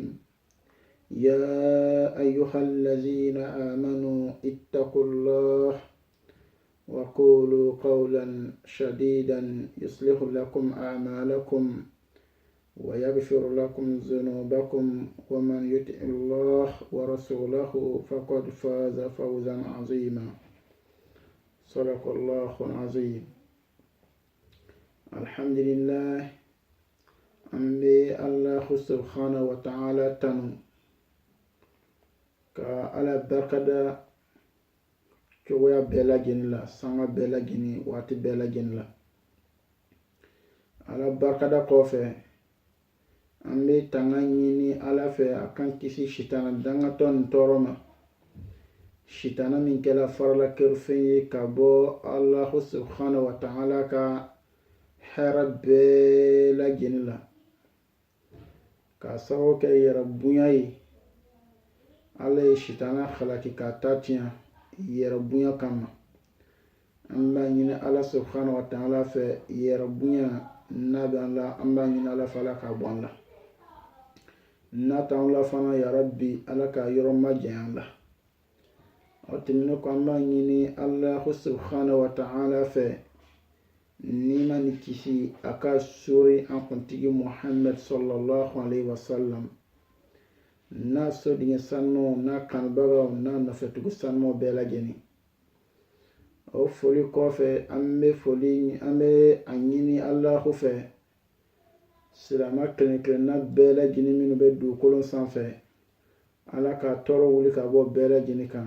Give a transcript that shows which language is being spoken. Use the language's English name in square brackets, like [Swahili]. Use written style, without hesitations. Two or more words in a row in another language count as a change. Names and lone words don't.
[Arabic] يا أيها الذين آمنوا اتقوا الله وقولوا قولا سديدا يصلح لكم أعمالكم ويغفر لكم ذنوبكم، ومن يطع الله ورسوله فقد فاز فوزا عظيما. صدق الله العظيم. الحمد لله. [Bambara] أمي [Arabic] الله سبحانه وتعالى [Bambara] تنو ka ala barkada cogoya bɛɛ lajɛlen la, sanga bɛɛ lajɛlen, waati bɛɛ lajɛlen la. Ala barkada kɔfɛ an bɛ tanga ɲini ala fɛ a kan kisi sitana dangatɔ ni tɔɔrɔ ma. Sitana min kɛla farala kɛrɛfɛn ye ka bɔ [Arabic] الله سبحانه وتعالى [Bambara] ka hɛrɛ bɛɛ lajɛlen la, ka sababu kɛ yɛrɛ bonya ye. Ala ye sitana halaki ka ta tiɲɛ yɛrɛ bonya kama. An b'a ɲini [Arabic] الله سبحانه وتعالى [Bambara] fɛ yɛrɛ bonya n'a bɛ an la, an b'a ɲini ala fɛ ala ka bɔ an la. N'a t'an la fana [Arabic] يا رب [Bambara] ala ka yɔrɔ majanya la. O tɛmɛnen kɔ an b'a ɲini [Arabic] الله سبحانه وتعالى [Bambara] fɛ nima ni kisi a ka sori an kuntigi [Arabic] محمد صلى الله عليه وسلم, [Bambara] n'a sɔdingɛ sanumaw n'a kanubagaw n'a nɔfɛtugu sanumaw bɛɛ lajɛlen. O foli kɔfɛ an bɛ a ɲini Alahu fɛ silamɛ kelen-kelenna bɛɛ lajɛlen minnu bɛ dugukolo sanfɛ, ala ka tɔɔrɔ wuli ka bɔ bɛɛ lajɛlen kan.